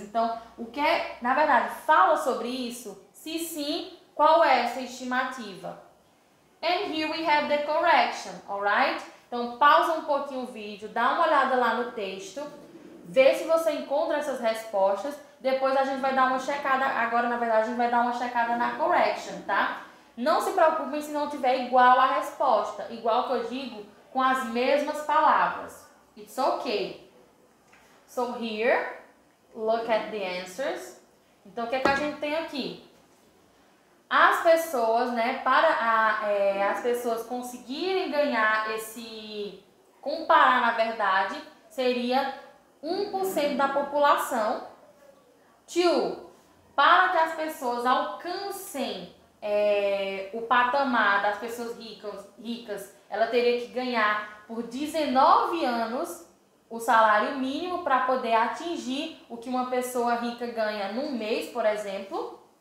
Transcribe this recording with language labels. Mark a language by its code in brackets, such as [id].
[pt] Então, o que na verdade, fala sobre isso? Se sim, qual é essa estimativa? [en] And here we have the correction, alright? [pt] Então, pausa um pouquinho o vídeo, dá uma olhada lá no texto, vê se você encontra essas respostas. Depois a gente vai dar uma checada, agora na verdade a gente vai dar uma checada na correction, tá? Não se preocupem se não tiver igual a resposta, igual que eu digo, com as mesmas palavras. [en] It's okay. So here, look at the answers. [pt] Então, o que é que a gente tem aqui? As pessoas, né, para as pessoas conseguirem ganhar comparar na verdade, seria 1% da população. 2, para que as pessoas alcancem o patamar das pessoas ricas, ela teria que ganhar por 19 anos o salário mínimo para poder atingir o que uma pessoa rica ganha num mês, por exemplo.